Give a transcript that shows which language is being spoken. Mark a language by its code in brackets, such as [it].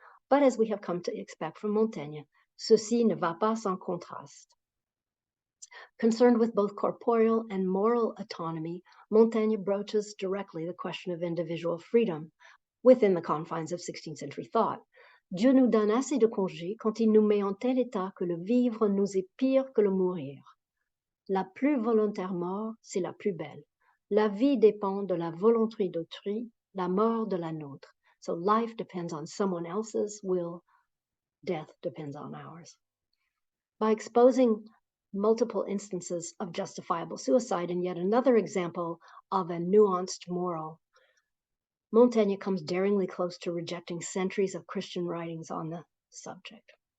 [en] But as we have come to expect from Montaigne, [fr] ceci ne va pas sans contraste. [en] Concerned with both corporeal and moral autonomy, Montaigne broaches directly the question of individual freedom within the confines of 16th century thought. [fr] Dieu nous donne assez de congés quand il nous met en tel état que le vivre nous est pire que le mourir. La plus volontaire mort, c'est la plus belle. La vie dépend de la volonté d'autrui, la mort de la nôtre. [en] So life depends on someone else's will, death depends on ours. By exposing multiple instances of justifiable suicide and yet another example of a nuanced moral, Montaigne comes daringly close to rejecting centuries of Christian writings on the subject.